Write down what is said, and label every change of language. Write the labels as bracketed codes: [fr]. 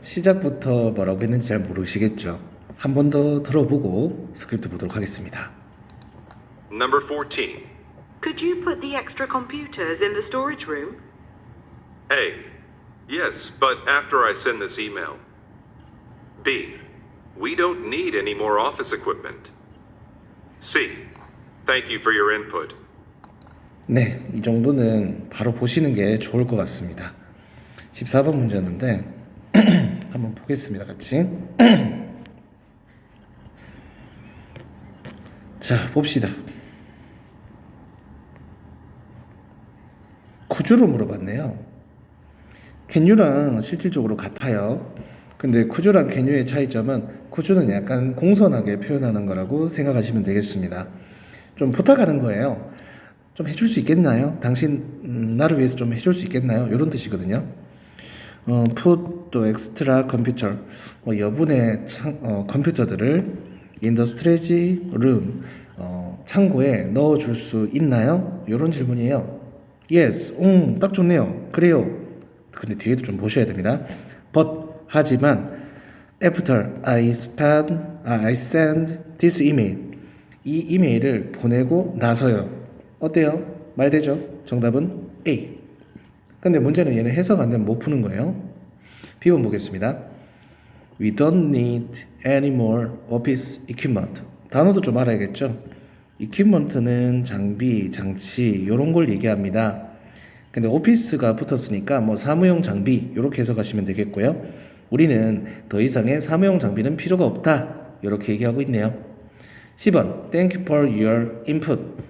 [ko] 시작부터 뭐라고 했는지 잘 모르시겠죠? 한 번 더 들어보고 스크립트 보도록 하겠습니다. [en] Number 14. Could you put the extra computers in the storage room? A. Yes, but after I send this email. B. We don't need any more office equipment. C. Thank you for your input. [ko] 네, 이 정도는 바로 보시는 게 좋을 것 같습니다. 14번 문제였는데 한번 보겠습니다, 같이. 자, 봅시다. 쿠주로 물어봤네요. 캔유랑 실질적으로 같아요. 근데 쿠주랑 캔유의 차이점은 쿠주는 약간 공손하게 표현하는 거라고 생각하시면 되겠습니다. 좀 부탁하는 거예요. 좀 해줄 수 있겠나요? 당신 나를 위해서 좀 해줄 수 있겠나요? 이런 뜻이거든요. [en] put the extra computer, [ko] 여분의 컴퓨터들을 [en] in the storage room, [ko] 창고에 넣어줄 수 있나요? 이런 질문이에요. Yes, 딱 좋네요. 그래요. 근데 뒤에도 좀 보셔야 됩니다. [en] But, [ko] 하지만 [en] after I send this email, [ko] 이 이메일을 보내고 나서요. 어때요? 말되죠? 정답은 A. 근데 문제는 얘는 해석 안 되면 못 푸는 거예요. B번 보겠습니다. [en] We don't need any more office equipment. [ko] 단어도 좀 알아야겠죠? equipment는 장비, 장치 이런 걸 얘기합니다. 근데 오피스가 붙었으니까 뭐 사무용 장비 이렇게 해석하시면 되겠고요. 우리는 더 이상의 사무용 장비는 필요가 없다. 이렇게 얘기하고 있네요. [en] 10번 Thank you for your input.